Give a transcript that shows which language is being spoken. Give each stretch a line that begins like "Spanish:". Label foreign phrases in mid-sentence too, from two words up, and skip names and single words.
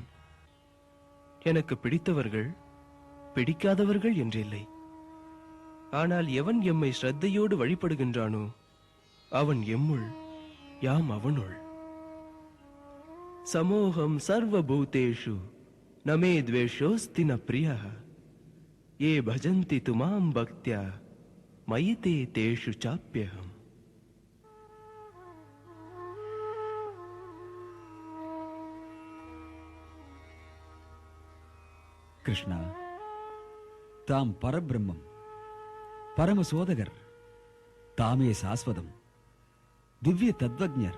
Tamil: எனக்கு பிடித்தவர்கள் பிடிக்காதவர்கள் என்றில்லை. ஆனால் எவன் எம்மை ஸ்ரத்தையோடு வழிபடுகின்றானோ அவன் எம்முள், யாம் அவனுள்.
Sanskrit: समोऽहं सर्वभूतेषु न मे द्वेष्योऽस्ति न प्रियः ये भजन्ति तुमां भक्त्या मयि ते तेषु चाप्यहम्.
Tamil: கிருஷ்ணா, தாம் பரபிரம்மம், பரமசோதகர். தாமே சாஸ்வதம், திவ்ய தத்வஜர்.